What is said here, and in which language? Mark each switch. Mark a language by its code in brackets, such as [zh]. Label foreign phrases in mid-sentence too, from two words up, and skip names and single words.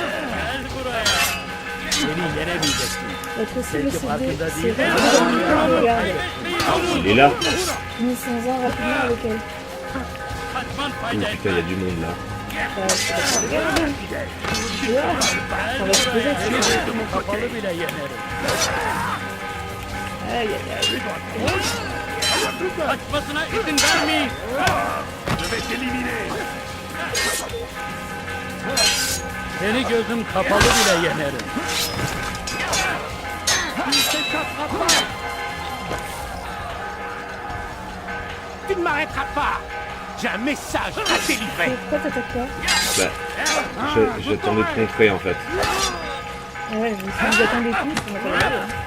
[tr] Beni yenemeyeceksin. [fr] Votre cible c'est vraiment regarde. Il est là. Finissons-en rapidement avec elle. Oh, putain, il y a du monde là. C'est pas regarde. Voilà. On va se poser dessus. [tr] Kapalı bile yenerim. [fr] Aïe aïe aïe. [tr] Kaçmasına izin vermeyin. Seni gözüm kapalı bile yenerim. [fr] Tu ne m'arrêteras pas. J'ai un message à délivrer. Et pourquoi t'attaques pas? Bah, j'attendais de contrer en fait. Ah ouais, mais si vous attendez tous, on va pas y aller.